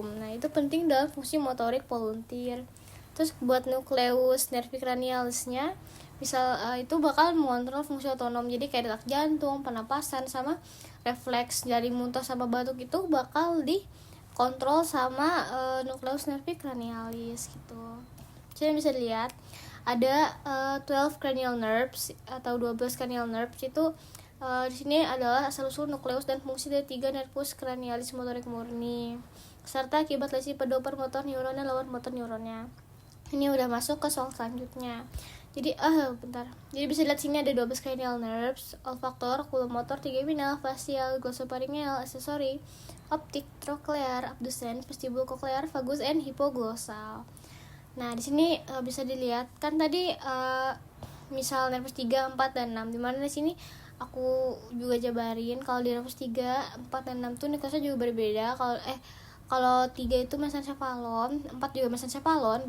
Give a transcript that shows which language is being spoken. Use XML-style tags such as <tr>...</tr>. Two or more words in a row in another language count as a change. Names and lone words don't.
<id>Nah, itu penting dalam fungsi motorik volunteer. Terus buat nukleus nervi cranialisnya itu bakal mengontrol fungsi otonom. Jadi kayak detak jantung, pernapasan sama refleks dari muntah sama batuk itu bakal dikontrol sama nukleus nervi cranialis gitu. Jadi bisa dilihat ada 12</id> <en>cranial nerves</en> <id>atau 12</id> <en>cranial nerves</en> <id>itu di sini adalah asal-usul nukleus dan fungsi dari 3 nervus cranialis motorik murni serta akibat lesi pada</id> <en>upper motor neuron</en> <id>dan</id> <en>lower motor neuronnya.</en> <id>Ini udah masuk ke soal selanjutnya. Jadi Jadi bisa lihat sini ada 12</id> <en>cranial nerves:</en> <id>olfaktor,</id> <en>oculomotor, trigeminal, facial, glossopharyngeal, accessory,</en> <id>optik,</id> <en>trochlear, abducens,</en> <id>vestibul cochlear,</id> <en>vagus, and hypoglossal.</en> <id>Nah, di sini bisa dilihat kan tadi misal nervus 3, 4, dan 6. Dimana di sini aku juga jabarin kalau di nervus 3, 4, dan 6 tuh nukleusnya juga berbeda. Kalau 3 itu mesencephalon, 4 juga mesencephalon.</id>